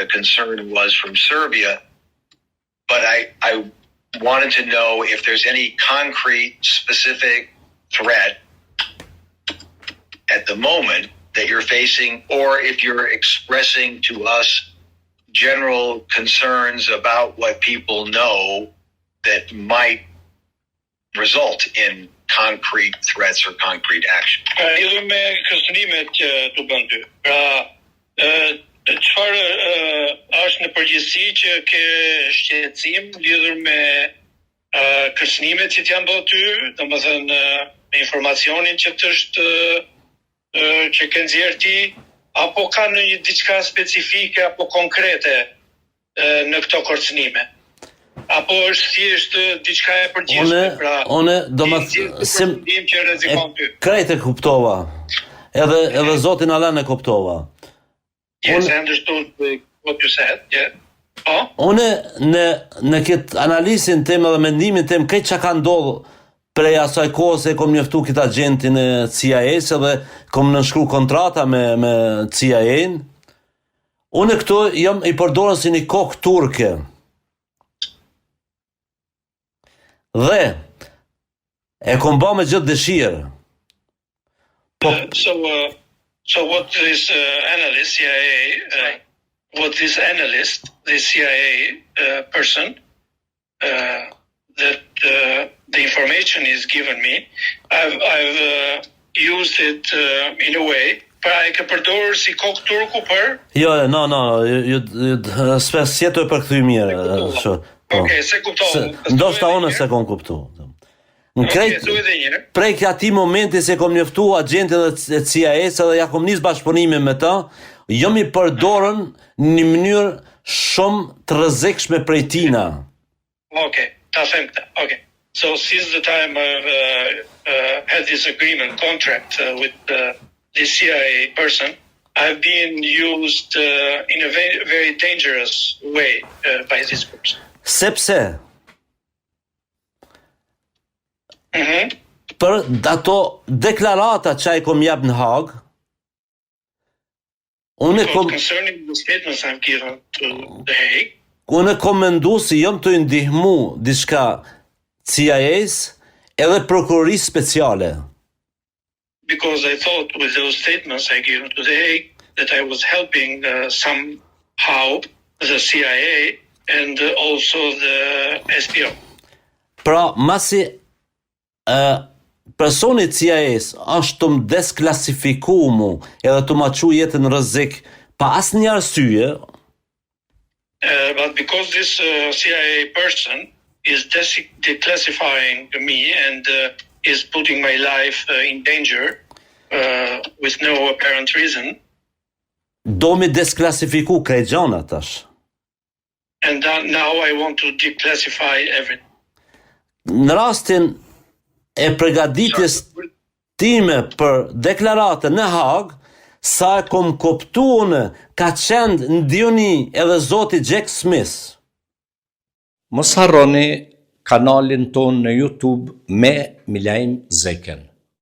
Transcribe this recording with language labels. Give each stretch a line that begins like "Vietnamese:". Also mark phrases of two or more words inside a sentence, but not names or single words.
English: concern was from Serbia, but I wanted to know if there's any concrete, specific threat at the moment that you're facing, or if you're expressing to us general concerns about what people know that might result in concrete threats or concrete action.
Albanian: Lidhur me kërcënimet që tu bën ty. Pra, çfarë është në përgjithësi që ke shqetësim lidhur me kërcënimet që t'janë bërë ty, domethënë me informacionin që që ke nxjerrë ti, apo ka ndonjë diçka specifike apo konkrete në këto kërcënime? Apo është thjesht diçka e përgjithshme, pra. Unë domethënë që rrezikon ty. Krejt e kuptova. Edhe Zotin Alan e kuptova.
English: Yes, I understood what you said, yeah.
Albanian: Unë në këtë analizin tim dhe mendimin tim, këtë që ka ndodhur prej asaj kohë se kom njoftu këtë agentin e CIA-s dhe kom nënshkru kontrata me CIA-n, unë këto jam I përdorën si një kokë turke. Dhe e kom bë me gjithë dëshirë.
English: So what this analyst, CIA, the CIA person, that the information is given me, I've used it in a way.
Albanian: Pra e ke përdorur si kokë turku për? Jo, s'jetë e përkthy mirë. Okej, se kuptova. Ndoshta unë se kom kuptu. Prej këtij momenti se kom njoftu agentët e CIA-s dhe ja kom nis bashkëpunimin me ta, jam I përdorën në mënyrë shumë të rrezikshme prej tina. Okay, ta them këtë. Okay.
English: So since the time I've had this agreement contract with the CIA person, I've been used in a very, very dangerous way by these groups.
Albanian: Sepse Mhm. për ato deklarata që ai kom jap në Hag, unë
English: So
Albanian: kom
English: concerning the statements I've given to The Hague,
Albanian: unë kom mendu si jom të ndihmu diçka CIA-s edhe prokurorisë speciale.
English: because I thought with those statements I gave to The Hague that I was helping somehow the CIA and also the SPO.
Albanian: Pra, masi personi CIA-s është të më desklasifikuar mu edhe të ma qu jetën në rrezik pa asnjë arsye,
English: But because this CIA person is declassifying me and is putting my life in danger with no apparent reason,
Albanian: do mi desklasifiku krejt gjana tash.
English: and now I want to declassify everything.
Albanian: Në rastin e përgatitjes time për deklaratën në Hag, sa e kom kuptu unë, ka qenë në dioni edhe zoti Jack Smith. Mos harroni kanalin ton në YouTube me Milajm Zeken.